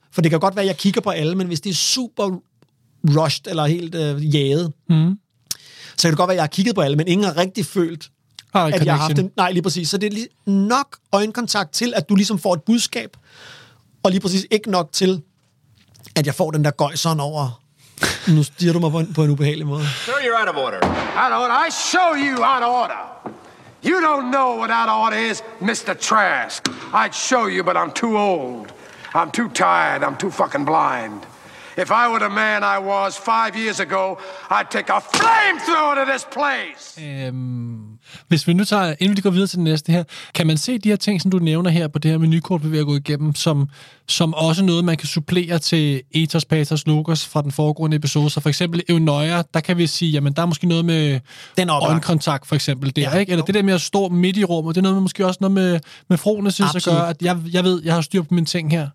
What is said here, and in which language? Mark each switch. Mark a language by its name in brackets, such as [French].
[Danish] For det kan godt være, at jeg kigger på alle, men hvis det er super rushed eller helt jaget, så kan det godt være, at jeg har kigget på alle, men ingen har rigtig følt, at jeg har haft det. Nej, lige præcis. Så det er nok øjenkontakt til, at du ligesom får et budskab, og lige præcis ikke nok til, at jeg får den der gøjseren over. Nu stiger du mig på en ubehagelig måde. [English] Sir, you're out of order. Out of order. I show you out of order. You don't know what out of order is, Mr. Trask. I'd show you, but I'm too old. I'm too tired. I'm too fucking blind. If I were the man I was 5 years ago, I'd take a flamethrower to this place. [Danish] Hvis vi nu tager, inden vi går videre til det næste her, kan man se de her ting, som du nævner her på det her menukort, vi er gået igennem, som også noget, man kan supplere til ethos, pathos, logos fra den foregående episode. Så for eksempel eunøya, der kan vi sige, jamen der er måske noget med den øjenkontakt for eksempel der, ikke? Eller det der med at stå midt i rummet, det er noget med måske også noget med frone synes at gøre, at jeg ved, jeg har styr på mine ting her.